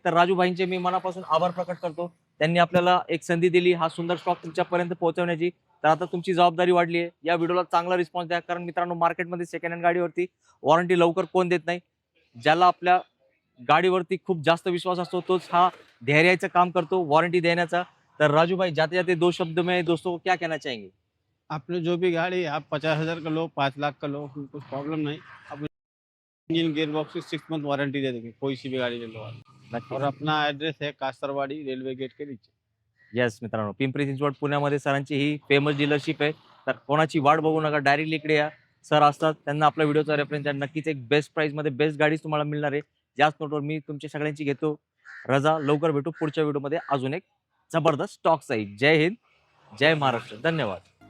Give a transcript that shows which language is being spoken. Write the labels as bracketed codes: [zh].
[mr] तर राजू भाईंचे मी मनापासून आभार प्रकट करतो. त्यांनी आपल्याला एक संधी दिली हा सुंदर स्टॉक तुमच्यापर्यंत पोहोचवण्याची. तर आता तुमची जबाबदारी वाढली आहे. या व्हिडिओला चांगला रिस्पॉन्स द्या, कारण मित्रांनो मार्केटमध्ये सेकंड हँड गाडीवरती वॉरंटी लवकर कोण देत नाही. ज्याला आपल्या गाडीवरती खूप जास्त विश्वास असतो तोच हा धैर्याचं काम करतो वॉरंटी देण्याचा. [hi] तर राजू भाई जाते जाते 2 शब्द में दोस्तों को क्या कहना चाहेंगे? आपने जो भी गाड़ी आप 50,000 का लो, 5 लाख का लो, कुछ प्रॉब्लम नहीं। आप इंजन गियर बॉक्स की 6 मंथ वारंटी दे देंगे, कोई सी भी गाड़ी ले लो आप। और अपना एड्रेस है कास्तरवाड़ी, रेलवे गेट के नीचे। [mr] येस मित्रांनो, पिंपरी चिंचवड पुण्यामध्ये सरांची ही फेमस डीलरशिप आहे. तर कोणाची वाट बघू नका, डायरेक्टली इकडे या. सर असतात, त्यांना आपल्या व्हिडिओचा रेफरन्स द्या. नक्कीच एक बेस्ट प्राइसमध्ये बेस्ट गाडीच तुम्हाला मिळणार आहे. याच नोटवर मी तुमच्या सगळ्यांची घेतो रजा. लवकर भेटू पुढच्या व्हिडिओमध्ये अजून एक जबरदस्त स्टॉक साईज. जय हिंद, जय महाराष्ट्र. धन्यवाद.